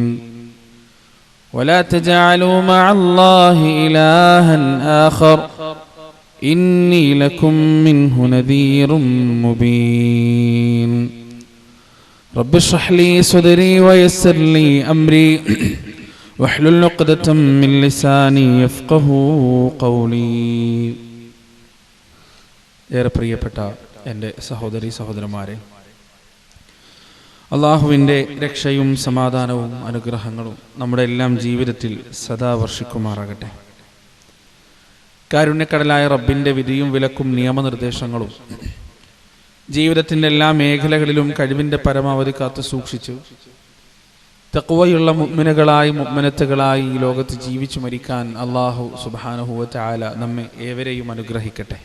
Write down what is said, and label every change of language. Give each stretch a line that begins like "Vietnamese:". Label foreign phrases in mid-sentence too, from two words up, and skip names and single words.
Arabic: ولا تجعلوا مع الله إلها آخر إني لكم منه نذير مبين. رب اشرح لي صدري ويسر لي أمري واحلل عقدة من لساني يفقهوا قولي.
Malayalam: ഏറെ പ്രിയപ്പെട്ട എൻ്റെ സഹോദരി സഹോദരന്മാരെ, അള്ളാഹുവിൻ്റെ രക്ഷയും സമാധാനവും അനുഗ്രഹങ്ങളും നമ്മുടെ എല്ലാം ജീവിതത്തിൽ സദാ വർഷിക്കുമാറാകട്ടെ. കാരുണ്യക്കടലായ റബ്ബിൻ്റെ വിധിയും വിലക്കും നിയമനിർദ്ദേശങ്ങളും ജീവിതത്തിൻ്റെ എല്ലാ മേഖലകളിലും കഴിവിൻ്റെ പരമാവധി കാത്തു സൂക്ഷിച്ചു തഖ്വയുള്ള മുഅ്മിനുകളായി മുഅ്മിനത്തുകളായി ഈ ലോകത്ത് ജീവിച്ചു മരിക്കാൻ
Arabic: الله سبحانه وتعالى
Malayalam: നമ്മെ ഏവരെയും അനുഗ്രഹിക്കട്ടെ.